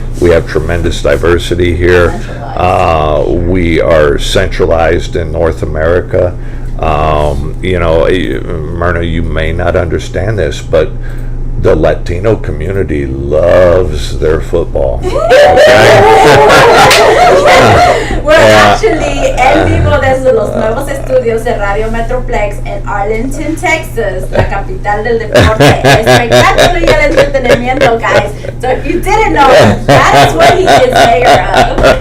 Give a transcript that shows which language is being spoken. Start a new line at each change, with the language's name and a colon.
English: We have tremendous diversity here. We are centralized in North America. Myrna, you may not understand this, but the Latino community loves their football. Well, actually,
Spanish: en vivo desde los nuevos estudios de Radio Metroplex en Arlington, Texas, la capital del deporte, el espectáculo y el entretenimiento, guys.
English: So if you didn't know, that's what he is mayor of.